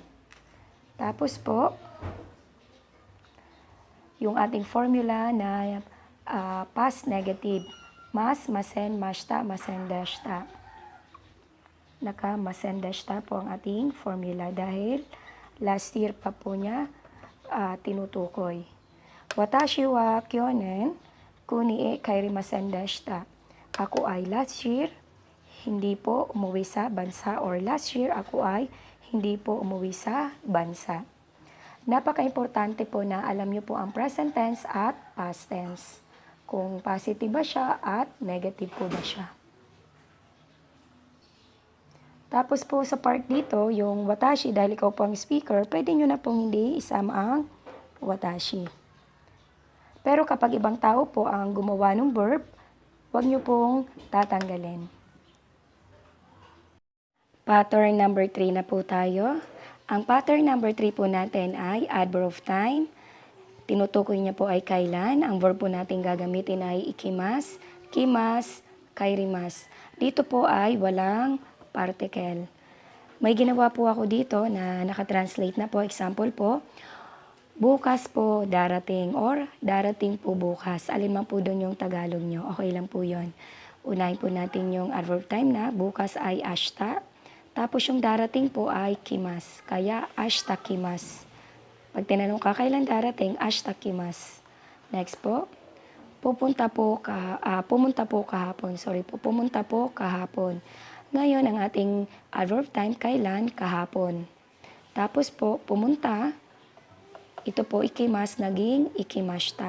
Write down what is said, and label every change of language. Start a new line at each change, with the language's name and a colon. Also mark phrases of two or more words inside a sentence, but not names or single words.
Filipino: Tapos po, yung ating formula na
English: past negative.
Japanese: ます、ません、ました、ませんでした.
Filipino: Naka-masendeshita po ang ating formula dahil last year pa po niya tinutukoy.
Japanese: 私は去年国帰りませんでした.
Filipino: Ako ay
English: last year
Filipino: hindi po umuwi sa bansa, or
English: last year
Filipino: ako ay hindi po umuwi sa bansa. Napaka-importante po na alam niyo po ang
English: present tense
Filipino: at
English: past tense.
Filipino: Kung positive ba siya at negative po ba siya. Tapos po sa part dito, yung watashi, dahil ikaw po ang speaker, pwede nyo na pong hindi isama ang watashi. Pero kapag ibang tao po ang gumawa ng verb, huwag nyo pong tatanggalin.
English: Pattern number
Filipino: 3 na po tayo. Ang
English: pattern number
Filipino: 3 po natin ay
English: adverb of time.
Filipino: Tinutukoy niya po ay kailan. Ang verb po natin gagamitin ay
Japanese: 行きます、来ます、帰ります.
Filipino: Dito po ay walang particle. May ginawa po ako dito na nakatranslate na po. Example po, bukas po darating or darating po bukas. Alin man po doon yung Tagalog nyo. Okay lang po yun. Unahin po natin yung
English: adverb time
Filipino: na bukas ay ashita. Tapos yung darating po ay kimas.
Japanese: Kaya 明日来ます.
Filipino: Pag tinanong ka, kailan darating?
Japanese: 明日来ます.
Filipino: Next po, pumunta po kahapon. Pumunta po kahapon. Ngayon, ang ating
English: adverb time,
Filipino: kailan? Kahapon. Tapos po, pumunta, Ito po ikimas naging ikimashita.